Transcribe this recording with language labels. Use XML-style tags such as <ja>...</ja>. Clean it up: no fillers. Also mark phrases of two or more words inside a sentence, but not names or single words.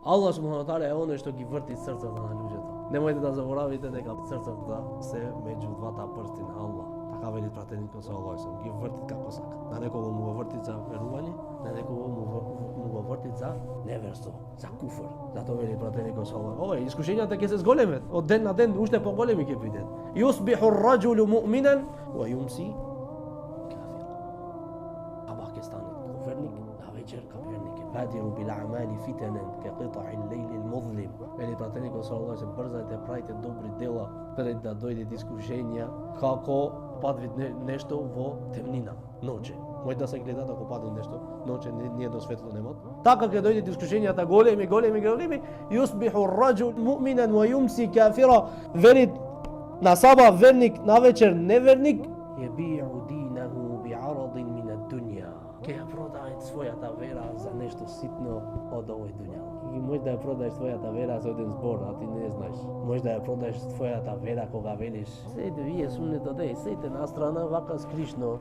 <mk>Аллах</mk> <ar>سبحانه وتعالى</ar> <mk>е оној што ги врти срцата на луѓето. Немојте да заборавите дека срцата се меѓу двата прсти на Аллах. Така вели пратеникот</mk> <ar>صلى الله عليه وسلم,</ar> <mk>ги врти како сака. На некого му го врти за верување, на некого му го врти за неверство, за куфр. Затоа вели пратеникот</mk> <ar>صلى الله عليه وسلم,</ar> <mk>искушенијата ќе се зголемат, од ден на ден уште поголеми ќе бидат.</mk> <ar>يصبح الرجل مؤمنا ويمسي كافر.</ar> <mk>Сабах ќе стане верник, на вечер кафирник.</mk> <ar>بادروا بالأعمال فتنا كقطع الليل المظلم.</ar> <mk>Вели пратеникот</mk> <ar>صلى الله عليه وسلم,</ar> <mk>брзајте, правите добри дела пред да дојдат искушенија, како падви нешто во темнина, ноќе. Може да се гледа ако падне нешто, ноќе ние до светло нема. Така ќе дојдат искушенијата големи,</mk> <ar>يصبح الرجل مؤمنا ويمسي كافرا.</ar> <mk>Вели на саба верник, на вечер неверник,</mk> <ar>يبيع دينه بعرض من الدنيا.</ar> <mk>Ќе ја продаде својата вера за нешто ситно од овој дуња. И може да ја продаеш својата вера за еден збор, а ти не знаеш. Може да ја продаеш својата вера кога велиш: "Сејте вие суннето да сејте на страна вака скришно."</mk>